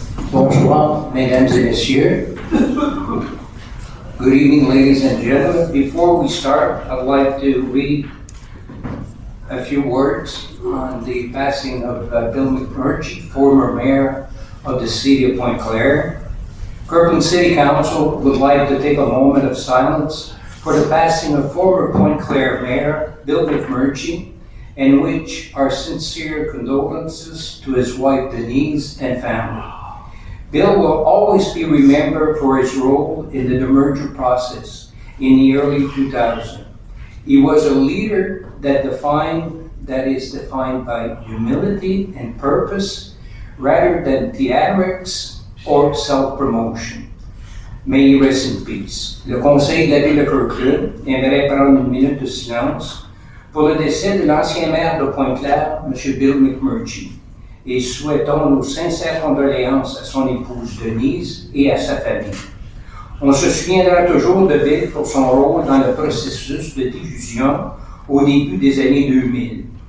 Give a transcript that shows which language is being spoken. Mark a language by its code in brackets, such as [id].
[fr] Bonsoir, mesdames et messieurs. [en] Good evening, ladies and gentlemen. Before we start, I'd like to read a few words on the passing of Bill McMurtry, former mayor of the city of Pointe Claire. Kirkland City Council would like to take a moment of silence for the passing of former Pointe Claire Mayor Bill McMurtry, in which our sincere condolences to his wife Denise and family. Bill will always be remembered for his role in the demerger process in the early 2000s. He was a leader that is defined by humility and purpose rather than theatrics or self-promotion. May he rest in peace. [fr] Le conseil de la ville de Kirkland aimerait prendre une minute de silence pour le décès de l'ancien maire de Pointe-Claire, M. Bill McMurtry, et souhaitons nos sincères condoléances à son épouse Denise et à sa famille. On se souviendra toujours de Bill pour son rôle dans le processus de diffusion au début des années 2000.